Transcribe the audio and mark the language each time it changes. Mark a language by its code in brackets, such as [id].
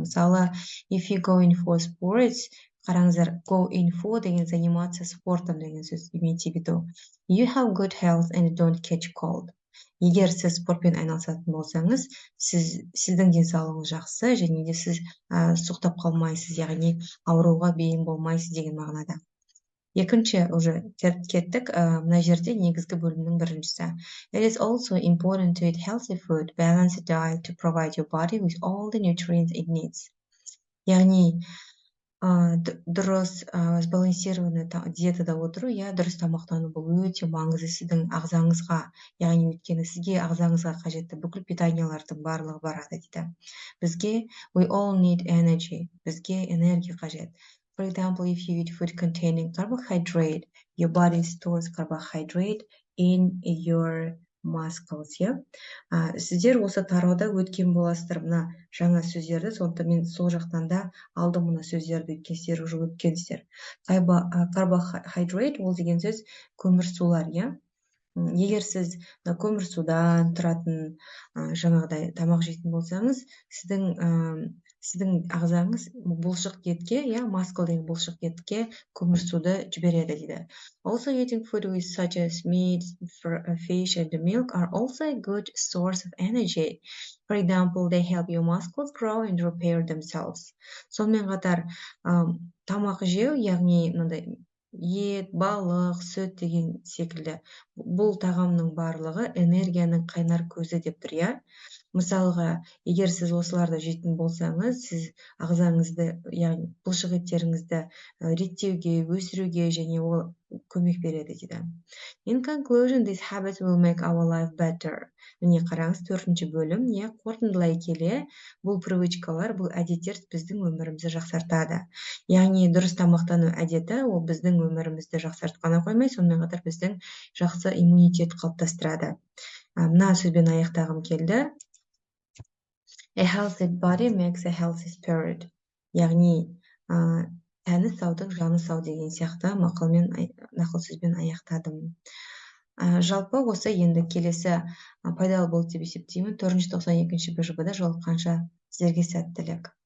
[kk] Мысалы, [en] if you go in for sports, [kk] қараңыздар, [en] go in for деген [ru] заниматься спортом [kk] деген сөз [ru] имейте в виду. [en] You have good health and don't catch cold. [kk] Егер сіз спортпен айналысатын болсаңыз, сіздің денсаулығыңыз жақсы, және де сіз суықтап қалмайсыз, яғни ауруға бейім болмайсыз деген мағынада. Екінші, уже кеттік, мына жерде негізгі бөлімнің біріншісі. [en] It is also important to eat healthy food, balanced diet to provide your body with all the nutrients it needs. [kk] Яғни дұрыс сбалансированный диетада отыру, дұрыс тамақтану бұл өте маңызды сіздің ағзаңызға, яғни өйткені сізге ағзаңызға қажетті бүкіл питаниялардың барлығы барады дейді. Бізге [en] we all need energy, [kk] бізге энергия қажет. [en] For example, if you eat food containing carbohydrate, your body stores carbohydrate in your muscles. [kk] Сіздер осы тарауда өткен боласыздар мына жаңа сөздерді, сонда мен сол жақтан да алдым мына сөздерді, өткен сіздер уже өткенсіздер. Carbohydrate ол деген сөз көмірсулар, Егер сіз көмірсудан тұратын жаңағыдай тамақ жейтін болсаңыз, сіздің ағзаңыз бұлшық етке, маскл деген бұлшық етке көмірсуды жібереді дейді. [en] Also eating food with such as meat, fish and milk are also a good source of energy. For example, they help your muscles grow and repair themselves. [kk] Сонымен қатар тамақ жеу, яғни мынандай ет, балық, сүт деген секілді бұл тағамның барлығы энергияның қайнар көзі деп тұр, Мысалға, егер сіз осыларды жейтін болсаңыз, сіз ағзаңызды, яғни бұлшық еттеріңізді реттеуге, өсіруге және ол көмек береді дейді. [en] In conclusion, these habits will make our life better. [kk] Міне қараңыз, 4-ші бөлім, қорытындылай келе, бұл привычкалар, бұл әдеттер біздің өмірімізді жақсартады. Яғни дұрыс тамақтану әдеті, ол біздің өмірімізді жақсартқаны қоймай, сонымен қатар біздің жақсы иммунитет қалыптастырады. Мына сөзбен аяқтағым келді. [en] A healthy body makes a healthy spirit. [kk] Яғни тәні саудың жаны сау деген сияқты нақыл сөзбен аяқтадым. Жалпы осы енді келесі пайдалы болды деп есептеймін. 492-ші БЖБ-да жолыққанша сіздерге сәттілік.